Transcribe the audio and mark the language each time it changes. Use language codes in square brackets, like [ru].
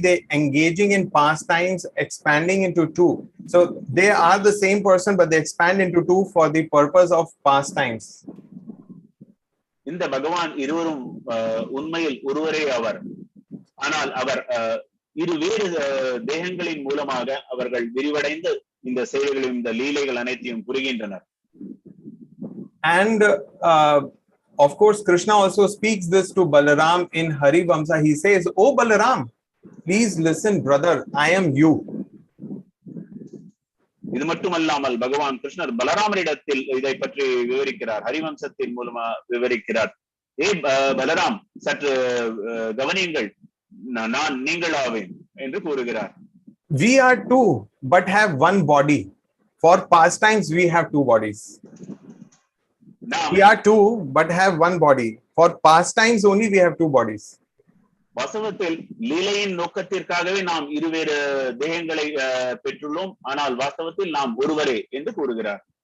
[en] They engaging in pastimes, expanding into two. So they are the same person, but they expand into two for the purpose of pastimes. [ta] இந்த பகவான் இருவரும் உண்மையில் ஒருவரே அவர். ஆனால் அவர் இரு வேறு தேகங்களின் மூலமாக அவர்கள் விரிவடைந்து இந்த செயல்களையும் இந்த லீலைகள் அனைத்தையும் புரிகின்றனர். [en] And of course, Krishna also speaks this to Balaram in Hari Vamsa. He says, "Oh Balaram, please listen, brother. I am you." [ta] இது மட்டுமல்லாமல் பகவான் கிருஷ்ணர் பலராமரிடத்தில் இதை பற்றி விவரிக்கிறார், ஹரிவம்சத்தின் மூலமா விவரிக்கிறார். பலராம், சற்று கவனியுங்கள், நான் நீங்களாவேன் என்று கூறுகிறார். [en] We are two, but have one body. For pastimes, we have two bodies. We are two, but have one body. For pastimes only, we have two bodies. [ta] வாஸ்தவத்தில் லீலையின் நோக்கத்திற்காகவே நாம் இருவேறு தேகங்களை பெற்றுள்ளோம், ஆனால் வாஸ்தவத்தில் நாம் ஒருவரே என்று கூறுகிறார்.